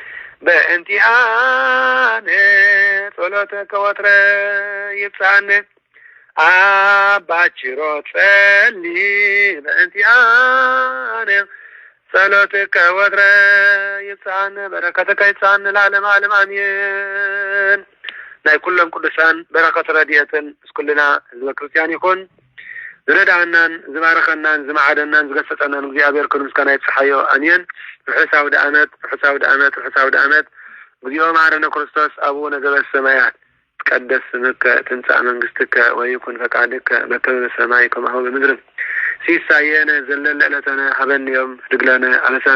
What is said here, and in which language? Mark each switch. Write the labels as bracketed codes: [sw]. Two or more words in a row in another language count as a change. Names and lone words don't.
[gez] በእንቲአነ ጸሎተከ ወትረ ይብጻነ አባችሮ ጸሊ በእንቲአነ ጸሎተከ ወትረ ይብጻነ በረከተከ ይብጻነ ለዓለመ ዓለም አሜን። [ti] ናይ ኩሎም ቅዱሳን በረከት ረድኤትን እስኩልና ህዝበ ክርስቲያን ይኹን። ዝረዳእናን ዝባረኸናን ዝማዓደናን ዝገሰጸናን እግዚአብሔር ክብር ምስጋና ይብጽሐዮ አሜን። ርሑስ አውደ ዓመት [gez] እግዚኦ መሐረነ ክርስቶስ አቡነ ዘበሰማያት ይትቀደስ ስምከ ትምጻእ መንግሥትከ ወይኩን ፈቃድከ በከመ በሰማይ ከማሁ በምድር ሲሳየነ ዘለለ ዕለተነ ሀበነ ዮም ህድግ ለነ አበሳነ